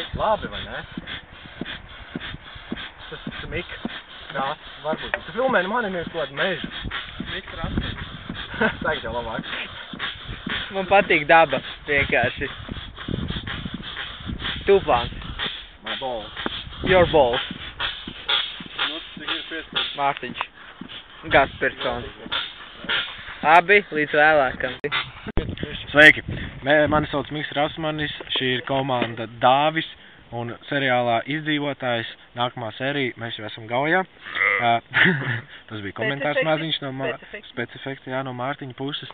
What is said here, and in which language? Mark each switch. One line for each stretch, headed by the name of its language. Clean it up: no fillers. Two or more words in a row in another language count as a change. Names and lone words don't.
Latvian: Labi, vai ne? Tas ir Mika. Krāsas, varbūt. Tu filmē, manim ir kaut kāda meža. Miks Rasmanis. Tagad jau labāk. Man patīk daba, vienkārši. Tūplāns.
English: My balls. Your balls.
Latvian: Nu, cik ir piespēc. Mārtiņš. Gaspersons. Abi līdz vēlākam. Sveiki! Mani sauc Miks Rasmanis, šī ir komanda Dāvis un seriālā izdzīvotājs. Nākamā sērija, mēs jau esam Gaujā. Tas bija komentārs maziņš no specifekti, jā, no Mārtiņa puses.